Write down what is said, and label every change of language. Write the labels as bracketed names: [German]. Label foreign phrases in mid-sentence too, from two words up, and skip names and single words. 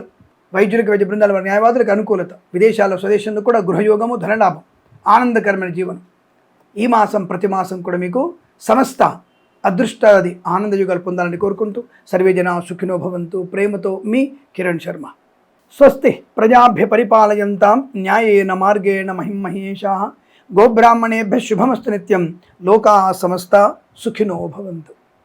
[Telugu] వైద్యులకి, వైద్య బృందాల వారి, న్యాయవాదులకు అనుకూలత. విదేశాల్లో, స్వదేశంలో కూడా గృహయోగము, ధనలాభం, ఆనందకరమైన జీవనం. ఈ మాసం ప్రతి మాసం కూడా మీకు సమస్త అదృష్టాది ఆనందయుగాలు పొందాలని కోరుకుంటూ [Sanskrit] సర్వే జనా సుఖినో భవంతు. [Telugu] ప్రేమతో మీ కిరణ్ శర్మ. [Sanskrit] స్వస్తి ప్రజాభ్య పరిపాలయంతాం న్యాయేన మార్గేణ మహిమహేషాః. గోబ్రాహ్మణేభ్యः శుభమస్తు నిత్యం. లోకాः సమస్తా సుఖినో భవంతు.